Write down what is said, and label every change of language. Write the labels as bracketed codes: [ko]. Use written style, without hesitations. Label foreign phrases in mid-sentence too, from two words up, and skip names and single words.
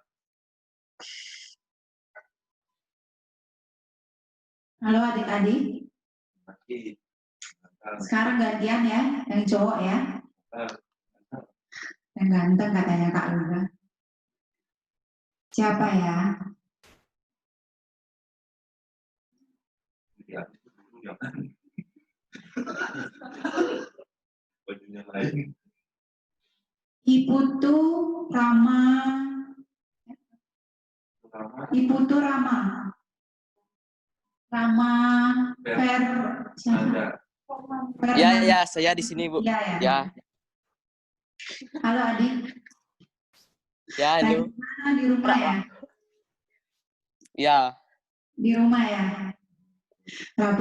[id] Halo adik-adik. Sekarang gantian ya, yang cowok ya. Yang ganteng katanya Kak Lura. Siapa ya? Iputu Rama. Iputu Rama. Rama Fer. Ya, saya di sini, Bu. Ya. Ya. Halo adik. Ya, halo. Mana di rumah ya? Ya. Di rumah ya? Rapi